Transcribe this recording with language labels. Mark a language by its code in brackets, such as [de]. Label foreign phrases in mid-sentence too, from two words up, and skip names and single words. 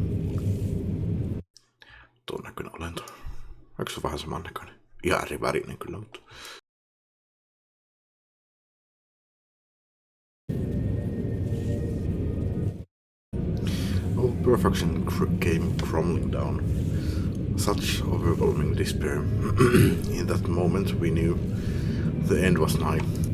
[fi] Tuon näköinen olento. Eikö se vähän saman näköinen? Ihan eri värinen kyllä, mutta... [en] Our perfection came crumbling down. Such overwhelming despair. In that moment we knew the end was nigh.